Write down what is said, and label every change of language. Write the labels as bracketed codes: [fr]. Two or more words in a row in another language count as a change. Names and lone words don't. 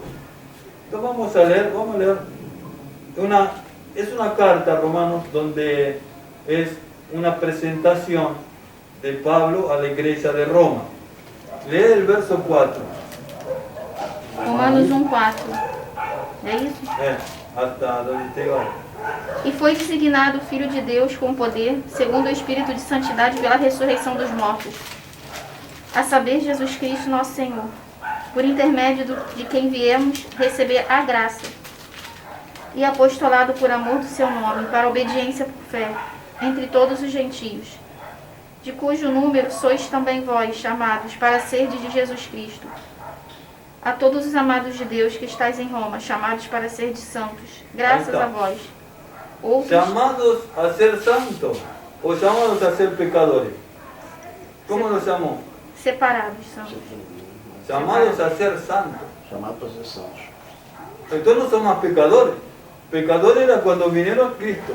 [es] Entonces vamos a leer es una carta a Romanos donde es una presentación de Pablo a la iglesia de Roma. Lee el verso 4. Romanos 1:4. [pt] É isso? [es] Hasta donde te va. [pt] E foi designado Filho de Deus com poder, segundo o Espírito de Santidade pela ressurreição dos mortos, a saber, Jesus Cristo nosso Senhor, por intermédio de quem viemos receber a graça e apostolado por amor do seu nome, para obediência por fé, entre todos os gentios, de cujo número sois também vós, chamados para serdes de Jesus Cristo. A todos os amados de Deus que estáis em Roma, chamados para serdes santos, graças a vós. Outros... [es] Llamados a ser santos o llamados a ser pecadores. ¿Cómo nos llamó? Separados santos. Llamados a ser santos. Llamados a ser santos. Entonces no somos más pecadores. Pecador era cuando vinieron a Cristo.